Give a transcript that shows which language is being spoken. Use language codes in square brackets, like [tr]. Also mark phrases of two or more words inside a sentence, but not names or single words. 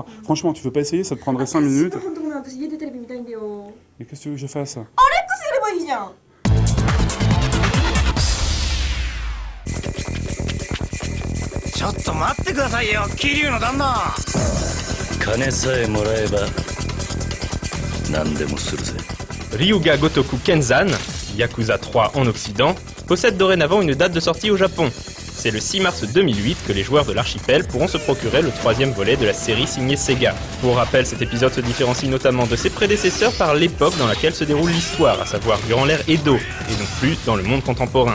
[fr] Franchement, tu veux pas essayer, ça te prendrait 5 minutes. [ja] 本当ごめん、私家でテレビ見たいんだよ。 [fr] Et qu'est-ce que tu veux que je fasse? [ja] すればいいじゃん。ちょっと待ってくださいよ、桐生の旦那。金さえもらえば何でもするぜ。 [fr] Ryuga Gotoku Kenzan, Yakuza 3 en Occident, possède dorénavant une date de sortie au Japon. C'est le 6 mars 2008 que les joueurs de l'archipel pourront se procurer le troisième volet de la série signée Sega. Pour rappel, cet épisode se différencie notamment de ses prédécesseurs par l'époque dans laquelle se déroule l'histoire, à savoir durant l'ère Edo, et non plus dans le monde contemporain.